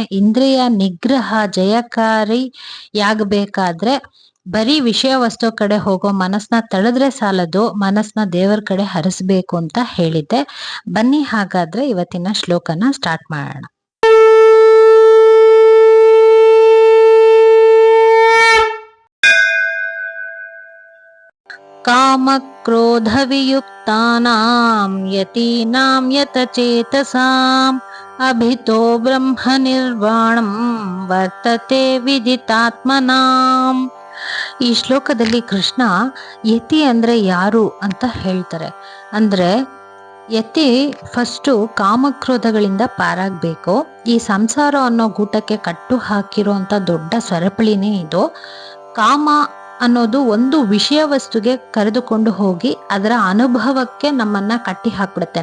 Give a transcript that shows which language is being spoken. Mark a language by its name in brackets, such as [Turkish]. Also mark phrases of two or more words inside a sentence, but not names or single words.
[Kannada] ಇಂದ್ರಿಯ ನಿಗ್ರಹ ಜಯಕಾರಿಯಾಗಬೇಕಾದ್ರೆ ಬರೀ ವಿಷಯ ವಸ್ತು ಕಡೆ ಹೋಗೋ ಮನಸ್ನ ತಳೆದ್ರೆ ಸಾಲದು, ಮನಸ್ನ ದೇವರ ಕಡೆ ಹರಿಸ್ಬೇಕು ಅಂತ ಹೇಳಿದ್ದೆ. ಬನ್ನಿ ಹಾಗಾದ್ರೆ ಇವತ್ತಿನ ಶ್ಲೋಕನ ಸ್ಟಾರ್ಟ್ ಮಾಡೋಣ. [Sanskrit] ಕಾಮಕ್ರೋಧವಿಯುಕ್ತಾನಾಂ ಯತೀನಾಂ ಯತಚೇತಸಾಂ ಅಭಿತೋ ಬ್ರಹ್ಮ ನಿರ್ವಾಣಂ ವರ್ತತೆ ವಿದಿತಾತ್ಮನಾಂ. [Kannada] ಈ ಶ್ಲೋಕದಲ್ಲಿ ಕೃಷ್ಣ ಯತಿ ಅಂದ್ರೆ ಯಾರು ಅಂತ ಹೇಳ್ತಾರೆ. ಅಂದ್ರೆ ಯತಿ ಫಸ್ಟು ಕಾಮಕ್ರೋಧಗಳಿಂದ ಪಾರಾಗ್ಬೇಕು. ಈ ಸಂಸಾರ ಅನ್ನೋ ಗೂಟಕ್ಕೆ ಕಟ್ಟು ಹಾಕಿರೋಂಥ ದೊಡ್ಡ ಸರಪಳಿನೇ ಇದು. ಕಾಮ ಅನ್ನೋದು ಒಂದು ವಿಷಯ ವಸ್ತುಗೆ ಕರೆದುಕೊಂಡು ಹೋಗಿ ಅದರ ಅನುಭವಕ್ಕೆ ನಮ್ಮನ್ನ ಕಟ್ಟಿ ಹಾಕ್ಬಿಡುತ್ತೆ.